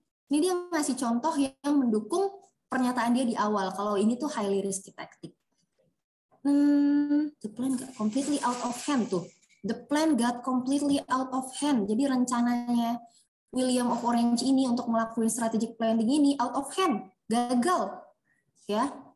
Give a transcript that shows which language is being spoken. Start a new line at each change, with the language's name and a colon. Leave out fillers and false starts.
Indonesian: Ini dia ngasih contoh yang mendukung pernyataan dia di awal kalau ini tuh
English: highly risky tactic. The plan got completely out of hand tuh. The plan got completely out of hand.
Indonesian: Jadi rencananya William of Orange ini untuk melakukan
English: strategic planning
Indonesian: ini
English: out of hand,
Indonesian: gagal, ya.